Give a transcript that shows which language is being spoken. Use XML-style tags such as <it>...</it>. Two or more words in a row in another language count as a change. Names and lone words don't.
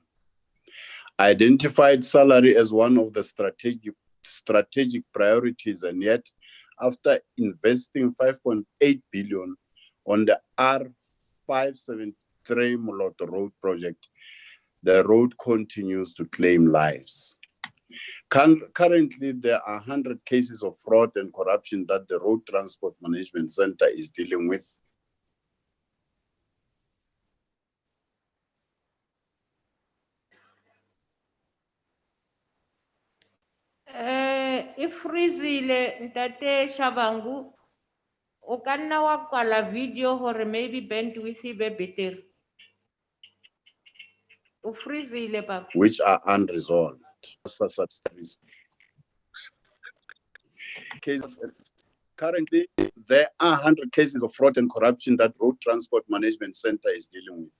<en>Identified salary as one of the strategic priorities, and yet, after investing 5.8 billion on the R573 Moloto Road project, the road continues to claim lives. Currently, there are 100 cases of fraud and corruption that the Road Transport Management Center is dealing with.</en> <st>Ifrizile ntate Shabangu, o ka nna wa kwala video hore</st> <en>maybe bandwidth</en> <st>e be better. O freezile papa.</st> <en>Which are unresolved. Subsidies. Currently, there are 100 cases of fraud and corruption that Road Transport Management Center is dealing with.</en>